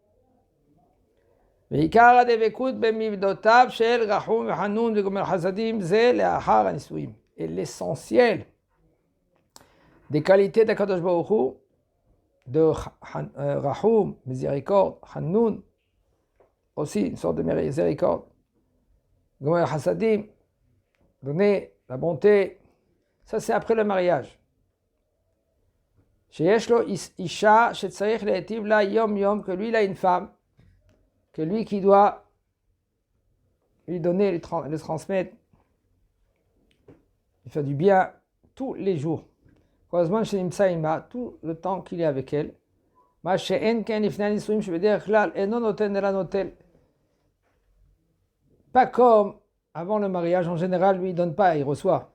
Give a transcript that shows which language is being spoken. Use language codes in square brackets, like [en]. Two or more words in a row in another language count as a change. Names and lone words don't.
[fr] Et l'essentiel des qualités de Kadosh Baruch Hu, de Rahum, miséricorde, Hanoun, aussi une sorte de miséricorde, [he] גומל חסדים, [fr] donner la bonté, ça c'est après le mariage. [he] שיש לו אשה שצריך להטיב לה יום יום, [fr] que lui il a une femme, que lui qui doit lui donner, lui transmettre, lui faire du bien tous les jours. Tout le temps qu'il est avec elle. Pas comme avant le mariage, en général, lui, il ne donne pas, il reçoit.